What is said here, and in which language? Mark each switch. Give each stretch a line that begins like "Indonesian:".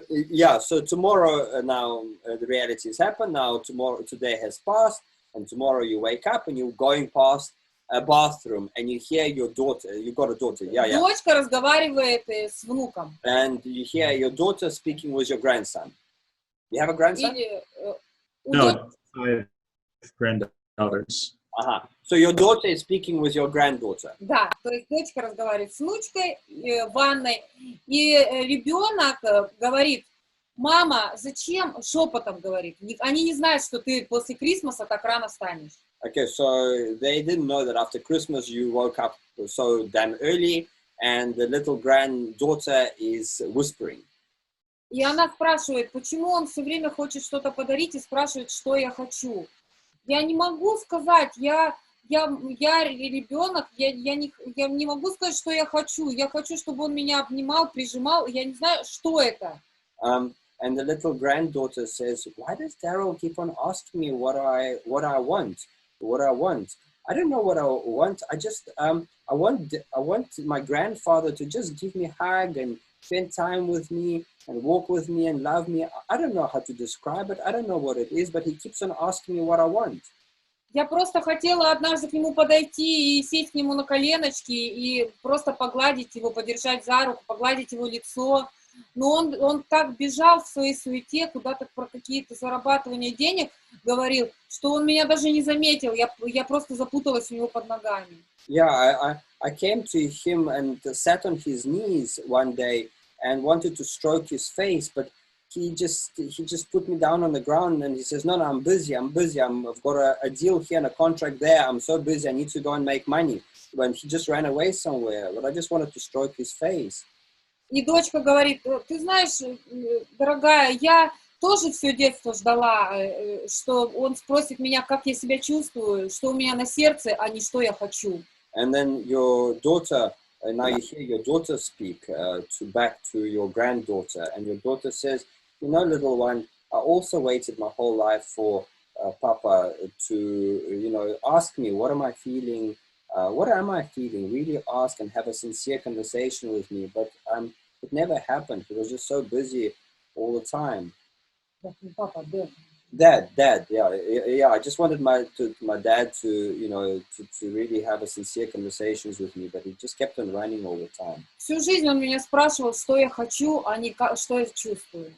English: Yeah, so tomorrow now the reality has happened. Now today has passed, and tomorrow you wake up and you're going past a bathroom and you hear your daughter. You got a daughter, yeah.
Russian: Дочка разговаривает с внуком.
English: And you hear your daughter speaking with your grandson. You have a grandson? No, I have granddaughters. So your daughter is speaking with your granddaughter.
Russian: Да, то есть дочка разговаривает с внучкой в ванной, и ребенок говорит: мама, зачем, шепотом говорит, они не знают, что ты после Крисмаса так рано встанешь.
English: Okay, so they didn't know that after Christmas you woke up so damn early, and the little granddaughter is whispering.
Russian: И она спрашивает, почему он все время хочет что-то подарить, и спрашивает, что я хочу. Я не могу сказать, я ребенок, я не могу сказать, что я хочу. Я хочу, чтобы он меня обнимал, прижимал, я не знаю, что это.
English: And the little granddaughter says, "Why does Derrell keep on asking me what I want? I don't know what I want. I just I want my grandfather to just give me a hug and spend time with me and walk with me and love me. I don't know how to describe it. I don't know what it is, but he keeps on asking me what I want."
Russian: Я просто хотела однажды к нему подойти и сесть к нему на коленочки и просто погладить его, подержать за руку, погладить его лицо. Но он так бежал в своей суете, куда-то про какие-то зарабатывания денег говорил, что он меня даже не заметил. Я просто запуталась у него под ногами.
English: Yeah, I came to him and sat on his knees one day and wanted to stroke his face, but he just put me down on the ground and he says, no, I'm busy. I've got a deal here and a contract there. I'm so busy. I need to go and make money. When he just ran away somewhere, but I just wanted to stroke his face.
Russian: И дочка говорит: ты знаешь, дорогая, я тоже все детство ждала, что он спросит меня, как я себя чувствую, что у меня на сердце, а не что я хочу.
English: And then your daughter, now you hear your daughter speak back to your granddaughter, and your daughter says, you know, little one, I also waited my whole life for Papa to, you know, ask me, what am I feeling? What am I feeling? Really ask and have a sincere conversation with me. But it never happened. He was just so busy all the time.
Russian: Папа, да.
English: Dad, yeah. I just wanted my dad to, you know, to really have a sincere conversations with me, but he just kept on running all the time.
Russian: Всю жизнь он меня спрашивал, что я хочу, а не что я чувствую.